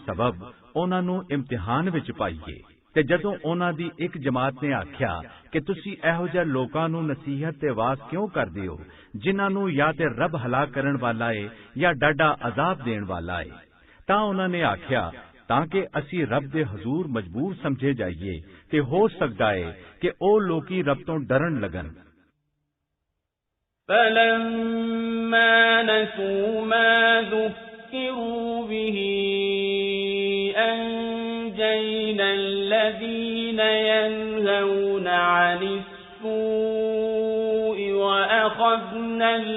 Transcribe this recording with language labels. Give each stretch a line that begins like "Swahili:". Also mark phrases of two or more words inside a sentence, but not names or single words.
Punjabi: ਸਬਬ ਉਹਨਾਂ ਨੂੰ ਇਮਤਿਹਾਨ ਵਿੱਚ ਪਾਈਏ ਤੇ ਜਦੋਂ ਉਹਨਾਂ ਦੀ ਇੱਕ ਜਮਾਤ ਨੇ ਆਖਿਆ ਕਿ ਤੁਸੀਂ ਇਹੋ ਜਿਹੇ ਲੋਕਾਂ ਨੂੰ ਨਸੀਹਤ ਤੇ ਵਾਅਜ਼ ਕਿਉਂ ਕਰਦੇ ਹੋ ਜਿਨ੍ਹਾਂ ਨੂੰ ਜਾਂ ਤੇ ਰੱਬ ਹਲਾਕ ਕਰਨ ਵਾਲਾ ਹੈ ਜਾਂ ਡਾਢਾ ਅਜ਼ਾਬ ਦੇਣ ਵਾਲਾ ਹੈ ਤਾਂ ਉਹਨਾਂ ਨੇ ਆਖਿਆ ਤਾਂ ਕਿ ਅਸੀਂ ਰੱਬ ਦੇ ਹਜ਼ੂਰ ਮਜਬੂਰ ਸਮਝੇ ਜਾਈਏ ਤੇ ਹੋ ਸਕਦਾ ਹੈ ਕਿ ਉਹ ਲੋਕੀ ਰੱਬ ਤੋਂ ਡਰਨ ਲੱਗਣ।
Arabic: فَلَمَّا نَسُوا مَا ذُكِّرُوا بِهِ أَنجَيْنَا الَّذِينَ يَنْهَوْنَ عَنِ السُّوءِ وَأَخَذْنَا